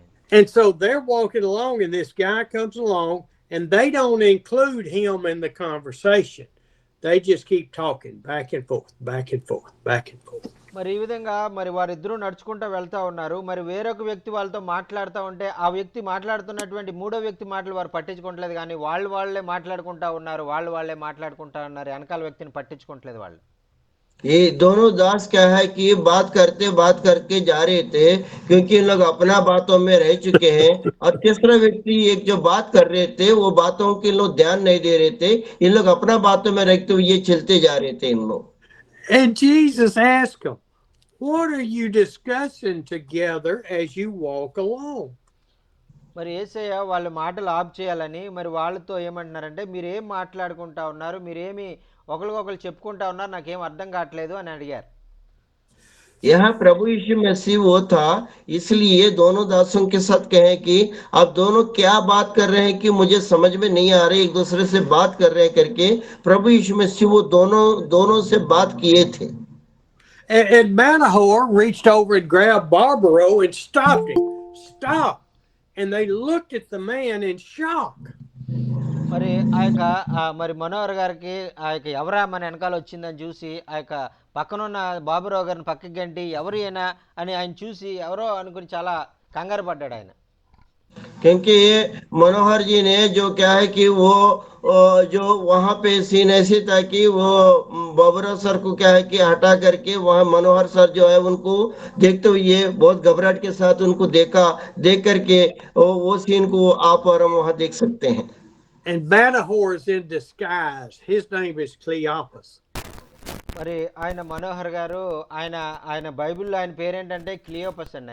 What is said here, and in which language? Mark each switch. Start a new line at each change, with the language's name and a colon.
English: And so they're walking along, and this guy comes along, and they don't include him in the conversation. They just keep talking back and forth, back and forth, back and forth.
Telugu: మరి ఈ విధంగా మరి వారిద్దరూ నడుచుకుంటూ వెళ్తూ ఉన్నారు. మరి వేరొక వ్యక్తి వాళ్ళతో మాట్లాడుతూ ఉంటే ఆ వ్యక్తి మాట్లాడుతున్నటువంటి మూడో వ్యక్తి మాటలు వారు పట్టించుకోవట్లేదు, కానీ వాళ్ళే మాట్లాడుకుంటూ ఉన్నారు. వాళ్ళే మాట్లాడుకుంటూ ఉన్నారు. వెనకాల వ్యక్తిని పట్టించుకోవట్లేదు వాళ్ళు.
Hindi: ये दोनों दास क्या है कि बात करके जा रहे थे, क्योंकि इन लोग अपना बातों में रह चुके हैं, और तीसरा व्यक्ति एक जो बात कर रहे थे वो बातों के लोग ध्यान नहीं दे रहे थे। इन लोग अपना बातों में रखते हुए ये चलते जा रहे थे इन लोग।
English: And Jesus asked them, "What are you discussing together as you walk along?"
Telugu: మరి యేసయ్య వాళ్ళ మాటలు ఆఫ్ చేయాలని మరి వాళ్ళతో ఏమంటున్నారంటే, మీరేం మాట్లాడుకుంటా ఉన్నారు, మీరేమి ఒకరికొకరు చెప్పుకుంటా ఉన్నారు, నాకేం అర్థం కావట్లేదు అని అడిగారు.
Hindi: यहाँ प्रभु यीशु मसीह वो था, इसलिए दोनों दासों के साथ कहे कि आप दोनों क्या बात कर रहे हैं कि मुझे समझ में नहीं आ रही, एक दूसरे से बात कर रहे हैं करके प्रभु यीशु मसीह वो दोनों से बात किए थे।
English: And Manahoe reached over and grabbed Barbaro and stopped him. Stop. And they looked at the man in shock.
Telugu: మరి ఆ యొక్క మరి మనోహర్ గారికి ఆ యొక్క ఎవరా మన వెనకాల వచ్చిందని చూసి ఆ యొక్క పక్కనున్న బాబురావు గారిని పక్కకి గంటి ఎవరు అయినా అని ఆయన చూసి ఎవరో అనుకుని చాలా కంగారు పడ్డాడు ఆయన.
Hindi: क्योंकि मनोहर जी ने जो क्या है कि वो जो वहां पे सीन ऐसी था कि वो बाबूराव सर को क्या है कि हटा करके वहां मनोहर सर जो है उनको देखते हुए बहुत घबराहट के साथ उनको देख करके वो सीन को आप और हम वहां देख सकते हैं।
English: And Manahoe is in disguise. His name is Cleopas.
Telugu: మరి ఆయన మనోహర్ గారు ఆయన బైబిల్లో ఆయన పేరేంటంటే క్లియోపస్ అండి.